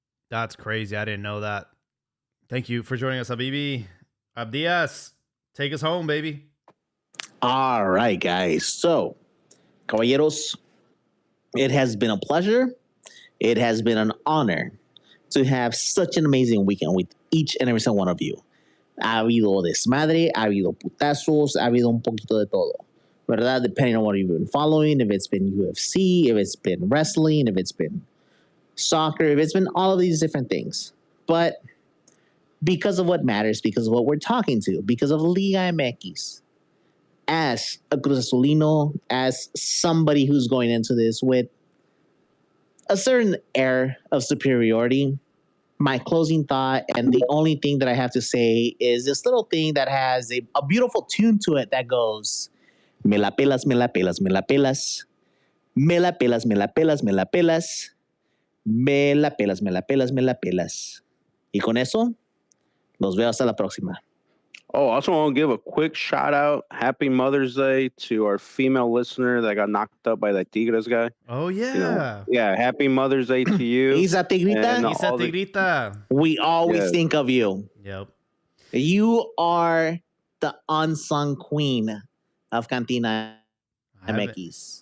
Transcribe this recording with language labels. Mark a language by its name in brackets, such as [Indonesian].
[English] That's crazy. I didn't know that. Thank you for joining us, Habibi. Abdias, take us home, baby. All right, guys. So, caballeros, it has been a pleasure. It has been an honor to have such an amazing weekend with each and every single one of you. [Spanish] Ha habido desmadre, ha habido putazos, ha habido un poquito de todo, ¿verdad? [English] Depending on what you've been following, if it's been UFC, if it's been wrestling, if it's been soccer, if it's been all of these different things. But because of what matters, because of what we're talking to, because of Liga MX, as a Cruz Azulino, as somebody who's going into this with a certain air of superiority, my closing thought, and the only thing that I have to say, is this little thing that has a beautiful tune to it that goes, [Spanish] me la pelas, me la pelas, [English] me la pelas, me la pelas, me la pelas, me la pelas, me la pelas, me la pelas, me la pelas. [Spanish] Y con eso, los veo hasta la próxima. [English] Oh, I also want to give a quick shout out. Happy Mother's Day to our female listener that got knocked up by that Tigres guy. Oh, yeah. Yeah, happy Mother's Day to you. Isa Tigrita. Isa Tigrita. We always think of you. Yep. You are the unsung queen of Cantina MX.